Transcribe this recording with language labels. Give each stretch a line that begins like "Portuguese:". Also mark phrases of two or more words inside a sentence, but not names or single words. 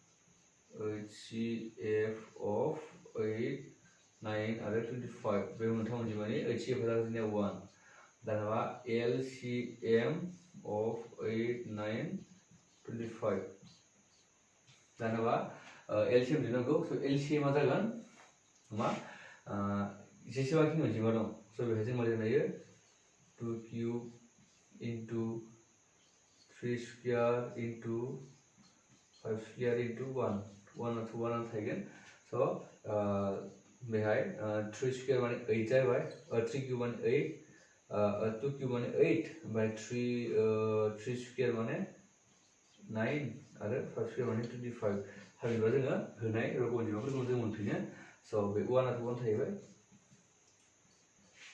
English: HCF of 8 9
Bodo: आरो 25 बे मोनथाम अनजिमानि HCF आ जागोन जोंनिया 1 दानाबा
English: LCM of 8 9 25
Bodo: दानाबा LCM दिहुननांगौ स' LCM आ जागोन मा जेसेबांखिनि अनजिमा दं स' बेहाय जों मा लिरनो हायो
English: 2 cube into 3 square into 5 square into 1
Bodo: थागोन स' बेहाय 3 square माने 8 जाबाय 3 cube माने 8 2 cube माने 8 ओमफ्राय 3 square माने 9 आरो 5 square माने 25 थामहिनबा जोङो होनाय रग' अनजिमाफोरखौ जों मोनफिनो स' बे 1 आथ' 1 थाहैबाय